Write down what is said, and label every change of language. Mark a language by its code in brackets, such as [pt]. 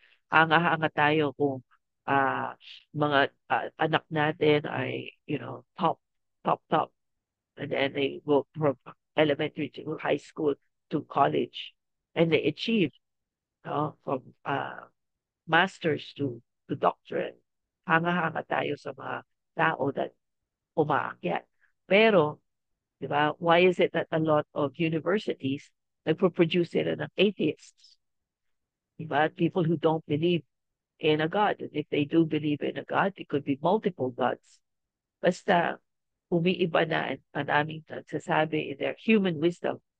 [tl] Hanga-hanga tayo kung mga anak natin ay, [en] top, and then they go from elementary to high school to college, and they achieve, from masters to doctorate. [tl] Hanga-hanga tayo sa mga tao that umaakyat. Pero, di ba, [en] why is it that a lot of universities [tl] nagpo-produce sila ng [en] atheists? [tl] Di ba? [en] People who don't believe in a God. And if they do believe in a God, it could be multiple gods. [tl] Basta, umiiba na ang aming nagsasabi [en] in their human wisdom.